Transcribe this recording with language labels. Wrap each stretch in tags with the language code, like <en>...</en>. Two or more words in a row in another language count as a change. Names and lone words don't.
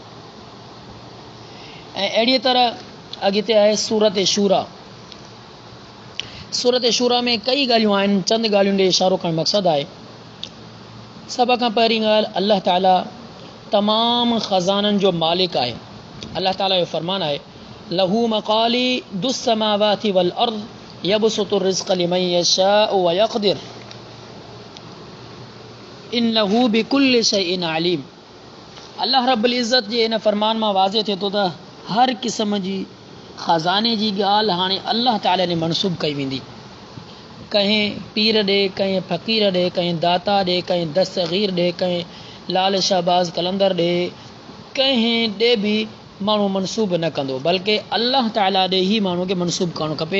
<sd>ऐं अहिड़ीअ तरह अॻिते आहे सूरत शूरा। सूरत शूरा में कई ॻाल्हियूं आहिनि, चंद ॻाल्हियुनि ॾे इशारो करणु मक़सदु आहे। सभ खां पहिरीं ॻाल्हि, अल्लाह ताला तमामु ख़ज़ाननि जो मालिक आहे। अल्लाह ताला जो फ़रमान आहे,</sd> <ar>له مقاليد السماوات والأرض يبسط الرزق لمن يشاء ويقدر إنه بكل شيء عليم.</ar> <sd>अल्लाह रब्बुल इज़्ज़त जे इन फ़रमान मां वाज़े थिए थो त हर क़िस्म जी ख़ज़ाने जी ॻाल्हि हाणे अल्लाह ताला ने मनसूब कई वेंदी। कंहिं पीर ॾे, कंहिं फ़क़ीर ॾे, कंहिं दाता ॾे, कंहिं दस्तगीर ॾे, कंहिं लाल शाहबाज़ कलंदर ॾे, कंहिं ॾे बि माण्हू मनसूब न कंदो, बल्कि अल्लाह ताला ॾे ही माण्हू खे मनसूब करणु खपे।</sd>